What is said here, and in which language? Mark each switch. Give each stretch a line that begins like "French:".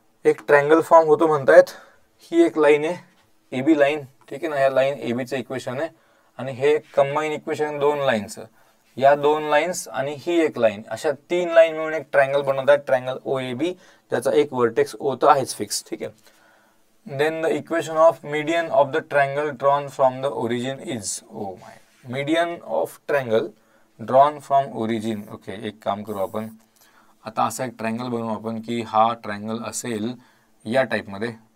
Marathi: एक triangle form होतो म्हणतायत. ही एक लाईन आहे AB लाईन. ठीक आहे ना. ह्या लाईन ABचं इक्वेशन आहे आणि हे कंबाईन इक्वेशन दोन लाईनचं. या दोन लाईन्स आणि ही एक लाईन अशा 3 लाईन मिळून एक ट्रायंगल बनवतात ट्रायंगल OAB ज्याचा एक व्हर्टेक्स O तर आहेच फिक्स. ठीक आहे.
English: Then the equation of median of the triangle drawn from the origin is oh my median of triangle drawn from origin okay.
Marathi: एक काम करू आपण आता असा एक ट्रायंगल बनवू आपण की हा ट्रायंगल असेल या टाईपमध्ये.